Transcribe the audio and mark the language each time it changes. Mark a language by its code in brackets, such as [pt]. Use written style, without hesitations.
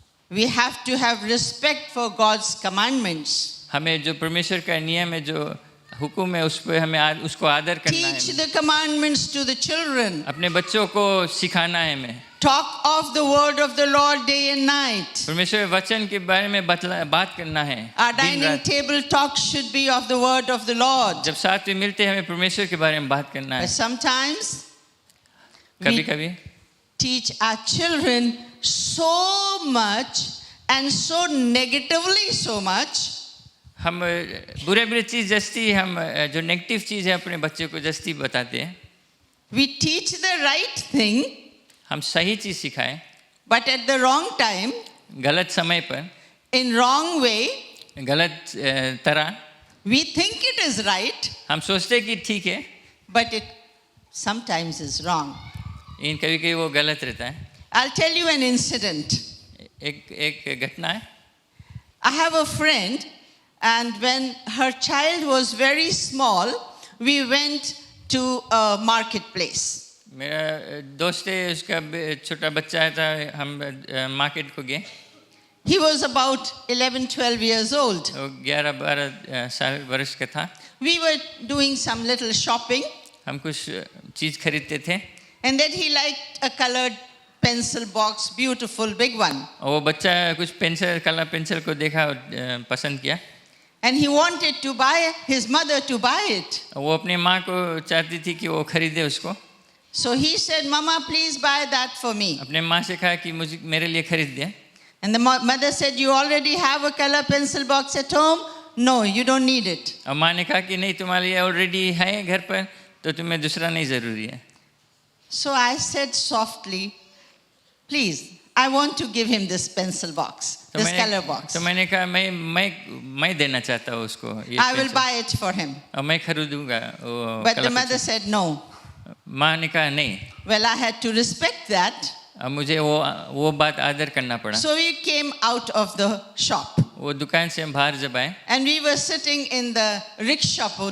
[en] We have to have respect for God's commandments. [hi] हमें जो परमेश्वर का नियम है, जो हुक्म है, उस पर हमें उसको आदर करना [en] Teach the commandments to the children. [hi] अपने बच्चों को सिखाना है. हमें [en] Talk of the word of the Lord day and night. [hi] परमेश्वर वचन के बारे में बात करना है. [en] Our [hi] दिन [en] dining [hi] रात. [en] table talk should be of the word of the Lord. [hi] जब साथ में मिलते हैं हमें परमेश्वर के बारे में बात करना [en] But sometimes [hi] कभी [en] we [hi] कभी [en] teach our children so much and so negatively so much [hi] हम बुरे चीज जस्ती, हम जो नेगेटिव चीज है अपने बच्चे को जस्ती बताते हैं. [en] we teach the right thing [hi] हम सही चीज़ सिखाएं, [en] but at the wrong time, [hi] गलत समय पर, [en] in wrong way, [hi] गलत तरह, [en] we think it is right, [hi] हम सोचते कि ठीक है, [en] but it sometimes is wrong. [hi] इन कभी कभी वो गलत रहता है. [en] I'll tell you an incident. [hi] एक घटना है. [en] I have a friend, and when her child was very small, we went to a marketplace. [hi] मेरा दोस्त है, उसका छोटा बच्चा था, हम मार्केट को गए. [en] He was about 11-12 years old. [hi] वो 11-12 साल वर्ष का था. [en] We were doing some little shopping, [hi] हम कुछ चीज़ खरीदते थे. [en] and then he liked a colored pencil box, beautiful big one. [hi] और वो बच्चा कुछ पेंसिल, कलर पेंसिल को देखा और पसंद किया. [en] And he wanted to buy, his mother to buy it. [hi] वो अपनी माँ को चाहती थी कि वो खरीदे उसको. [en] So he said, Mama, please buy that for me. [hi] अपने माँ से कहा कि मुझे मेरे लिए खरीद दे. [en] And the mother said, you already have a color pencil box at home? No, you don't need it. [hi] और माँ ने कहा कि नहीं, तुम्हारे लिए ऑलरेडी है घर पर, तो तुम्हें दूसरा नहीं ज़रूरी है. [en] So I said softly, please, I want to give him this pencil box, this color box. [hi] तो मैंने कहा मैं देना चाहता हूँ उसको ये [en] I will [hi] pencil. [en] buy it for him. [hi] और मैं खरीदूंगा वो [en] But the [hi] colour [en] mother [hi] pencil. [en] said no. [hi] माँ ने कहा नहीं. [en] Well, I had to respect that. [hi] अब मुझे वो बात आदर करना पड़ा. [en] So we came out of the shop. [hi] वो दुकान से हम बाहर जब आए. [en] And we were sitting in the rickshaw,